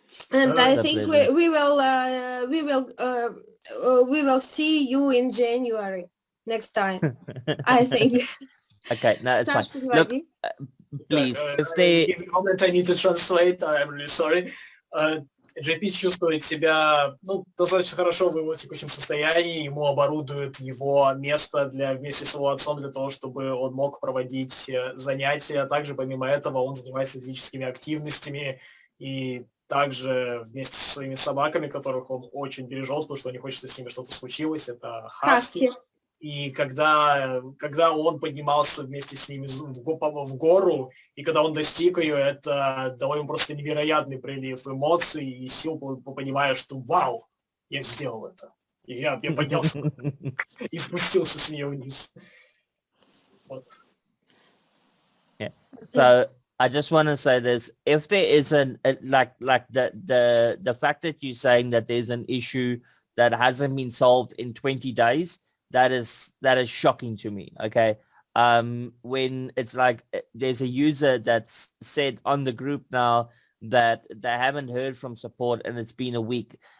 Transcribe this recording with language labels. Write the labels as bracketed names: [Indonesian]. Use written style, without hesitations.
[English] And I think we will see you in January. next time, I think. Okay, no, it's [Russian] Саш, [English] fine. Look, [Russian] переводи. [English] please, [Russian] Так, [English] if they... give me a moment, I need to translate, I'm really sorry. [Russian] JP чувствует себя, ну, достаточно хорошо в его текущем состоянии, ему оборудуют его место вместе с его отцом для того, чтобы он мог проводить занятия. Также, помимо этого, он занимается физическими активностями и также вместе со своими собаками, которых он очень бережет, потому что он не хочет, чтобы с ними что-то случилось. Это хаски. И когда он поднимался вместе с ними в гору, и когда он достиг ее, это дало ему просто невероятный прилив эмоций и сил, понимая, что вау, я сделал это. И я поднялся и спустился с нее вниз. Вот. [English] Yeah. So I just want to say this: if there is like the fact that you're saying that there's an issue that hasn't been solved in 20 days, that is shocking to me. Okay. When it's like there's a user that's said on the group now that they haven't heard from support and it's been a week.